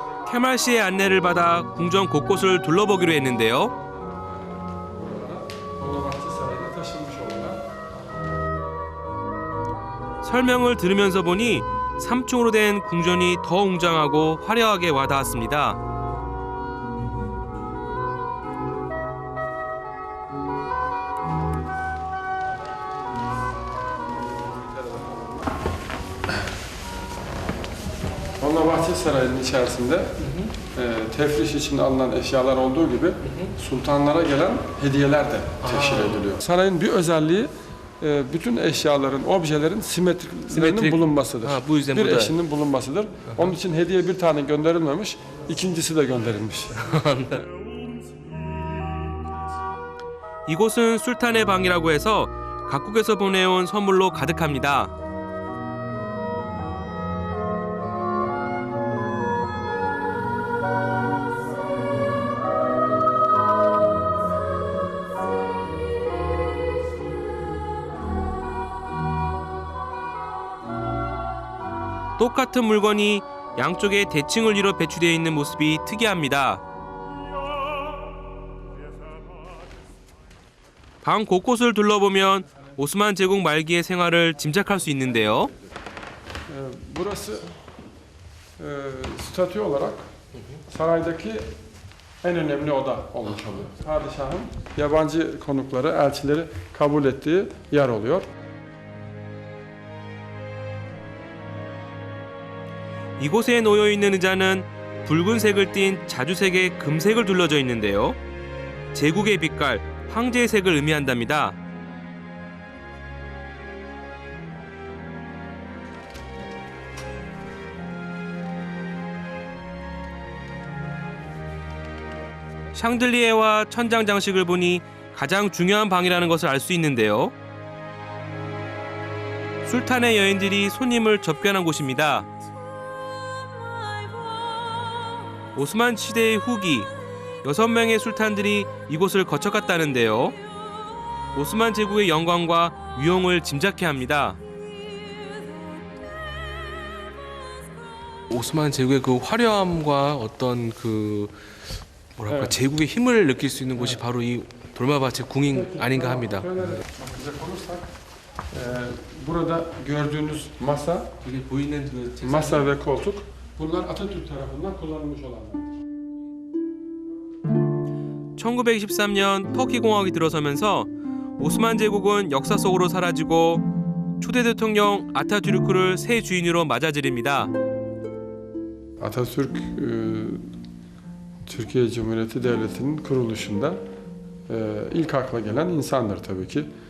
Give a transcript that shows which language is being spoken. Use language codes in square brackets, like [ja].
[ko] 케말 씨의 안내를 받아 궁전 곳곳을 둘러보기로 했는데요. [tr] Dolmabahçe Sarayı'na taşınmış olanlar. [ko] 설명을 들으면서 보니 3층으로 된 궁전이 더 웅장하고 화려하게 와닿았습니다. [tr] Dolmabahçe Sarayı'nın içerisinde tefriş için alınan eşyalar olduğu gibi sultanlara gelen hediyeler de teşhir ediliyor. Sarayın bir özelliği bütün eşyaların, objelerin simetriklerinin bulunmasıdır. bu yüzden bir burada. eşinin bulunmasıdır. Onun için hediye bir tane gönderilmemiş, ikincisi de gönderilmiş. [ko] 이곳은 술탄의 방이라고 해서 각국에서 보내온 선물로 가득합니다. 똑같은 물건이 양쪽에 대칭을 이뤄 배치되어 있는 모습이 특이합니다. 방 곳곳을 둘러보면 오스만 제국 말기의 생활을 짐작할 수 있는데요. [tr] Burası statü olarak saraydaki en önemli oda olmuş oluyor. Padişahın yabancı konukları, elçileri kabul ettiği yer oluyor. [ko] 이곳에 놓여 있는 의자는 붉은색을 띤 자주색의 금색을 둘러져 있는데요. 제국의 빛깔, 황제의 색을 의미한답니다. 샹들리에와 천장 장식을 보니 가장 중요한 방이라는 것을 알 수 있는데요. 술탄의 여인들이 손님을 접견한 곳입니다. 오스만 시대의 후기 6명의 술탄들이 이곳을 거쳐갔다는데요. 오스만 제국의 영광과 위용을 짐작케 합니다. 오스만 제국의 그 화려함과 어떤 그 뭐랄까 네. 제국의 힘을 느낄 수 있는 곳이 바로 이 돌마바체 궁인 아닌가 합니다. [tr] Bakacak olursak, burada gördüğünüz masa, [ko] 여기 보이는 그 [tr] masa ve koltuk, bunlar Atatürk tarafından kullanılmış olanlar. [ko] 1923년 터키 공화국이 들어서면서 오스만 제국은 역사 속으로 사라지고 초대 대통령 아타투르크를 새 주인으로 맞아들입니다. [tr] Atatürk Türkiye Cumhuriyeti Devleti'nin kuruluşunda ilk akla gelen insandır tabii ki.